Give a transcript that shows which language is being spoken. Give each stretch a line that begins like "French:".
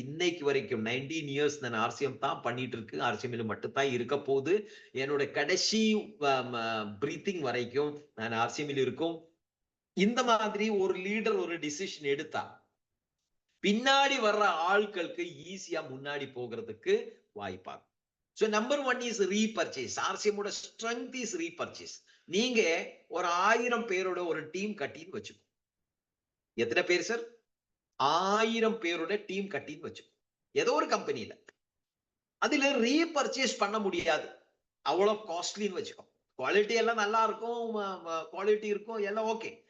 Tamil: இன்னைக்கு வரைக்கும்
English: 19 years
Tamil: நான் ஆர்சிஎம் தான் பண்ணிட்டு இருக்கு. ஆர்சிஎம்ல மட்டும் தான் இருக்க போகுது. என்னோட கடைசி பிரீத்திங் வரைக்கும் நான் ஆர்சிஎம்ல இருக்கும். இந்த மாதிரி ஒரு லீடர் ஒரு டிசிஷன் எடுத்தா பின்னாடி வர்ற ஆட்களுக்கு ஈஸியா முன்னாடி போகிறதுக்கு வாய்ப்பாகும்.
English: So number 1 is repurchase. RCM ஓட strength is repurchase.
Tamil: நீங்க ஒரு 1000 பேரோட ஒரு டீம் கட்டின்னு வச்சுக்கோ. எத்தனை பேர் சார்? 1000 பேரோட டீம் கட்டின்னு வச்சுக்கோ. ஏதோ ஒரு கம்பெனில அதுல ரீபர்ச்சேஸ் பண்ண முடியாது, அவ்வளவு காஸ்ட்லின்னு வச்சுக்கோ. குவாலிட்டி எல்லாம் நல்லா இருக்கும், குவாலிட்டி இருக்கும், எல்லாம் ஓகே.